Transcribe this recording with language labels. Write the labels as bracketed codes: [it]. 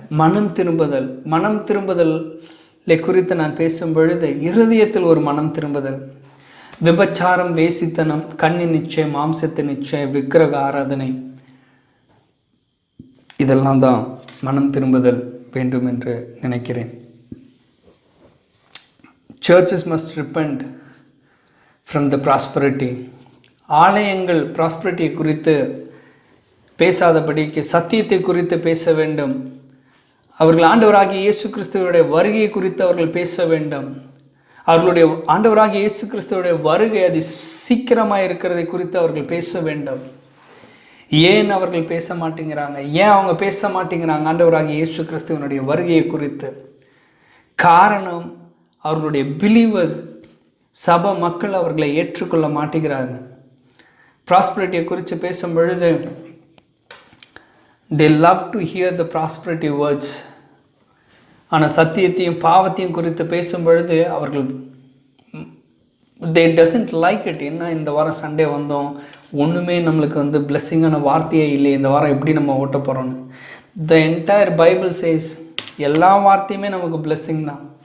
[ta] மனம் திரும்புதலை குறித்து நான் பேசும் பொழுது இருதயத்தில் ஒரு மனம் திரும்புதல், விபச்சாரம், வேசித்தனம், கண்ணின் நிச்சயம், மாம்சத்தின் நிச்சயம், விக்கிரக ஆராதனை, இதெல்லாம் தான் மனம் திரும்புதல் வேண்டும் என்று நினைக்கிறேன். [en] Churches must repent from the prosperity. [ta] ஆலயங்கள் ப்ராஸ்பரிட்டியை குறித்து பேசாதபடிக்கு சத்தியத்தை குறித்து பேச வேண்டும். அவர்கள் ஆண்டவராகிய இயேசு கிறிஸ்துவோடைய வருகை குறித்து அவர்கள் பேச வேண்டும். அவர்களுடைய ஆண்டவராகிய இயேசு கிறிஸ்துவோடைய வருகை அது சீக்கிரமாக இருக்கிறதை குறித்து அவர்கள் பேச வேண்டும். ஏன் அவர்கள் பேச மாட்டேங்கிறாங்க? ஏன் அவங்க பேச மாட்டேங்கிறாங்க ஆண்டவராகிய இயேசு கிறிஸ்துவனுடைய வருகையை குறித்து? காரணம், அவர்களுடைய பிலீவர்ஸ், சபை மக்கள் அவர்களை ஏற்றுக்கொள்ள மாட்டேங்கிறாங்க. ப்ராஸ்பரிட்டியை குறித்து பேசும் பொழுது [en] they love to hear the prosperity words. [ta] ஆனால் சத்தியத்தையும் பாவத்தையும் குறித்து பேசும் பொழுது அவர்கள் [en] they doesn't like it. [ta] என்ன இந்த வாரம் சண்டே வந்தோம், ஒன்றுமே நம்மளுக்கு பிளெஸ்ஸிங்கான வார்த்தையே இல்லை, இந்த வாரம் எப்படி நம்ம ஓட்ட போகிறோன்னு. [en] the entire Bible says [ta] எல்லா வார்த்தையுமே நமக்கு பிளெஸ்ஸிங் தான்.